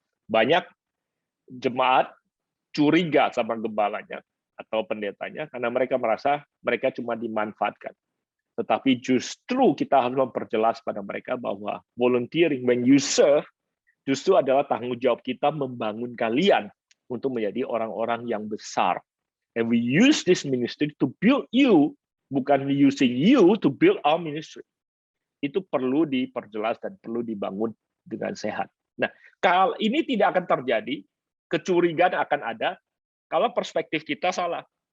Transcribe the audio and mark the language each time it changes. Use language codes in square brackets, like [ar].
[id] Banyak jemaat curiga sama gembalanya atau pendetanya karena mereka merasa mereka cuma dimanfaatkan. Tetapi justru kita harus memperjelas pada mereka bahwa [en] volunteering, when you serve, [id] justru adalah tanggung jawab kita membangun kalian untuk menjadi orang-orang yang besar. [en] And we use this ministry to build you, [id] bukan [en] using you to build our ministry. [id] Itu perlu diperjelas dan perlu dibangun dengan sehat. Nah, kalau ini tidak akan terjadi, kecurigaan akan ada kalau perspektif kita salah.